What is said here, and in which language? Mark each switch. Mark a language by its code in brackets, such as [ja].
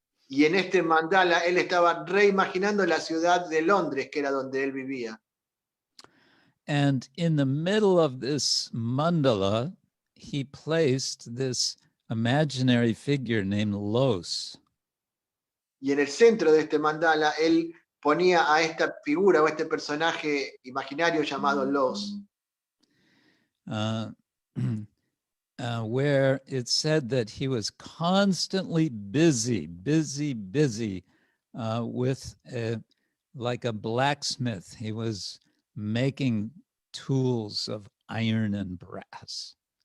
[es] Y en este mandala él estaba reimaginando la ciudad de Londres, que era donde él vivía. [en] And in the middle of this mandala, he placed this imaginary figure named Los. [es] Y en el centro de este mandala él ponía a esta figura o este personaje imaginario llamado Los. [en] Where it said that he was constantly busy with like a blacksmith. He was making tools of iron and brass.